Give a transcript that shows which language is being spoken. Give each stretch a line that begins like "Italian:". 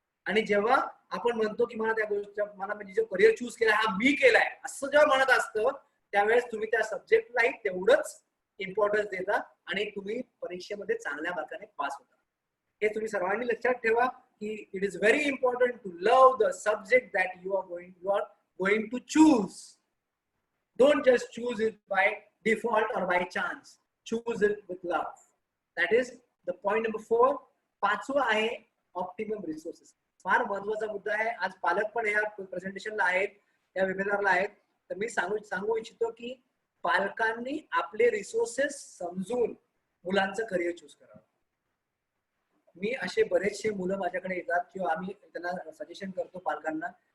Marathi: आणि जेव्हा आपण म्हणतो की मला त्या गोष्टी मला म्हणजे जो करिअर चूज केला हा मी केलाय असं जेव्हा म्हणत असतं त्यावेळेस तुम्ही त्या सब्जेक्टलाही तेवढंच इम्पॉर्टन्स देता आणि तुम्ही परीक्षेमध्ये चांगल्या मार्काने पास होता. हे तुम्ही सर्वांनी लक्षात ठेवा की
English: It is very important to love the subject that you are going to choose. Don't just choose it by default or by chance. Choose it with love. That is the point number 4.
Marathi: पाचवा आहे optimum resources. फार महत्वाचा मुद्दा आहे. आज पालक पण या प्रेझेंटेशनला आहेत, या वेबिनारला आहेत. तर मी सांगू इच्छितो की पालकांनी आपले रिसोर्सेस समजून मुलांचं करिअर चूज करावं. मी असे बरेचसे मुलं माझ्याकडे येतात किंवा आम्ही त्यांना सजेशन करतो पालकांना.